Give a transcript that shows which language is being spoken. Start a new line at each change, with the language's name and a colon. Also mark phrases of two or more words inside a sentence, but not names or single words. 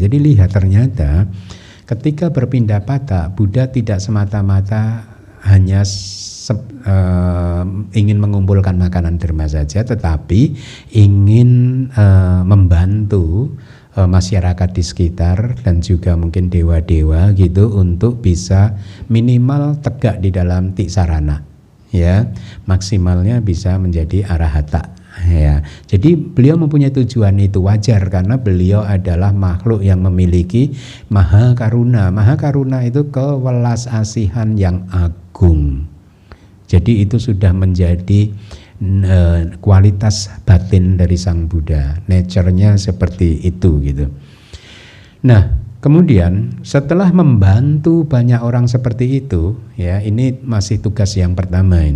Indonesian: Jadi lihat, ternyata ketika berpindah patah, Buddha tidak semata-mata hanya ingin mengumpulkan makanan derma saja, tetapi ingin membantu masyarakat di sekitar dan juga mungkin dewa-dewa gitu untuk bisa minimal tegak di dalam tiksarana, ya, maksimalnya bisa menjadi arahata. Ya, jadi beliau mempunyai tujuan itu wajar karena beliau adalah makhluk yang memiliki
Pali: maha karuna. Maha karuna
Indonesian: itu kewelas asihan yang agung. Jadi itu sudah menjadi kualitas batin dari Sang Buddha. Nature-nya seperti itu gitu. Nah, kemudian setelah membantu banyak orang seperti itu, ya, ini masih tugas yang pertama ini.